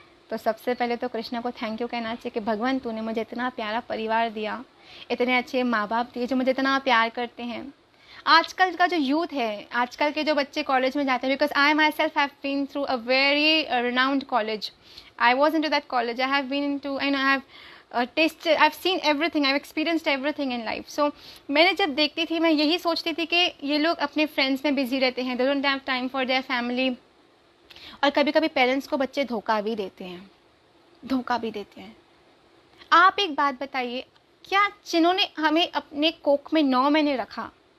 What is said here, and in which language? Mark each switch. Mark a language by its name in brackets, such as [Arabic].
[Hindi] तो सबसे पहले तो कृष्ण को थैंक यू कहना चाहिए कि भगवान तूने मुझे इतना प्यारा परिवार दिया, इतने अच्छे माँ बाप दिए जो मुझे इतना प्यार करते हैं. आजकल का जो यूथ है, आजकल के जो बच्चे कॉलेज में जाते हैं, [English] Because I myself have been through a very renowned college. I was into that college. I have been into, and I have tasted, I've seen everything, I've experienced everything in life. [Hindi] So मैंने जब देखती थी, मैं यही सोचती थी कि ये लोग अपने फ्रेंड्स में बिजी रहते हैं, [English] they don't have time for their family. [Hindi] और कभी कभी पेरेंट्स को बच्चे धोखा भी देते हैं. आप एक बात बताइए, क्या जिन्होंने हमें अपने कोख में 9 महीने रखा,